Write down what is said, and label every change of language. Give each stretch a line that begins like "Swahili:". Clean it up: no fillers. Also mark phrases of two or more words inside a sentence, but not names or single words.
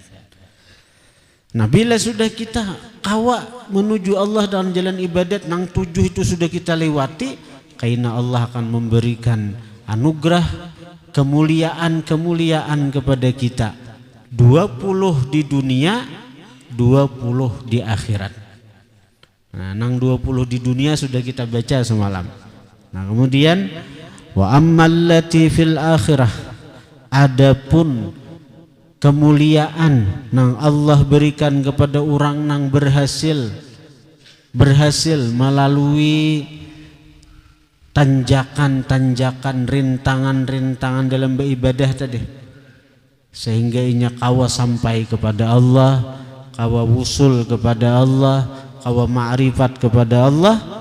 Indonesian: Nah bila sudah kita kawa menuju Allah dalam jalan ibadat, nang 7 itu sudah kita lewati, karena Allah akan memberikan anugerah kemuliaan kepada kita, 20 di dunia, 20 di akhirat. Nah nang 20 di dunia sudah kita baca semalam. Nah kemudian
Arabic: وأما التي في الآخرة,
Indonesian: adapun kemuliaan nang Allah berikan kepada orang nang berhasil melalui tanjakan-tanjakan, rintangan-rintangan dalam beribadah tadi, sehingga inya kawa sampai kepada Allah, kawa wusul kepada Allah, kawa ma'rifat kepada Allah.